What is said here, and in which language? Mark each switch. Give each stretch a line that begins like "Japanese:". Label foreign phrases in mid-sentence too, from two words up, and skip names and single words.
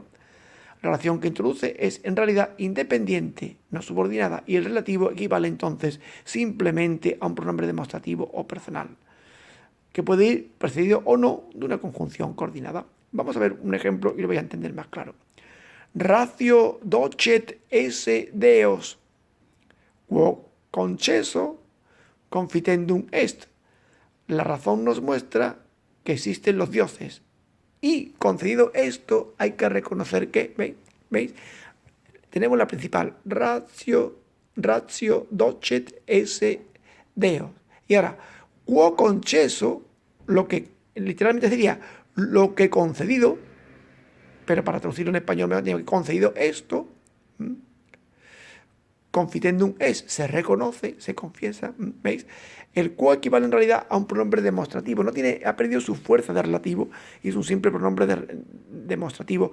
Spanish: La oración que introduce es en realidad independiente, no subordinada, y el relativo equivale entonces simplemente a un pronombre demostrativo o personal, que puede ir precedido o no de una conjunción coordinada. Vamos a ver un ejemplo y lo voy a entender más claro.
Latin: Ratio docet esse Deos, quo conceso confitendum est.
Spanish: La razón nos muestra que existen los dioses. Y concedido esto, hay que reconocer que, ¿veis? Tenemos la principal,
Latin: ratio docet esse Deos.
Spanish: Y ahora,
Latin: quo conceso,
Spanish: lo que literalmente sería lo que concedido, pero para traducirlo en español me tengo que concedido esto.
Latin: Confitendum es,
Spanish: se reconoce, se confiesa, ¿veis? El quo equivale en realidad a un pronombre demostrativo, ha perdido su fuerza de relativo y es un simple pronombre demostrativo.